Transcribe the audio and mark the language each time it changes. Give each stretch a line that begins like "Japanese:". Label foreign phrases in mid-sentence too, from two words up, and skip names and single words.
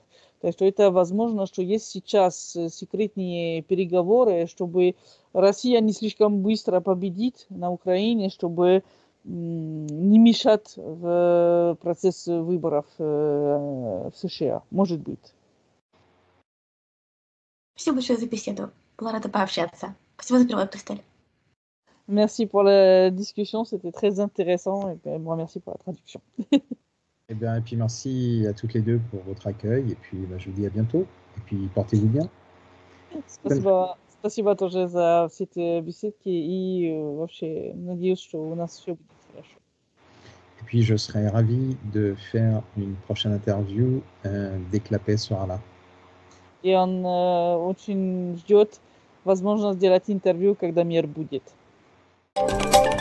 Russian: Так что это возможно, что есть сейчас секретные переговоры, чтобы Россия не слишком быстро победит на Украине, чтобы не мешать в процесс выборов в США. Может быть. Спасибо большое за беседу. Была рада пообщаться. Спасибо за перевод, Кристаль.
French: Merci pour la discussion, c'était très intéressant. Et moi, merci pour la traduction. Et puis merci à toutes les deux pour votre accueil. Et puis je vous dis à bientôt. Et puis portez-vous bien.
Russian: Спасибо тоже за все эти беседки. И вообще, надеюсь, что у нас все будет хорошо.
French: Et puis je serai ravi de faire une prochaine interview dès que la paix sera là.
Russian: И он очень ждет возможность сделать интервью, когда мир будет.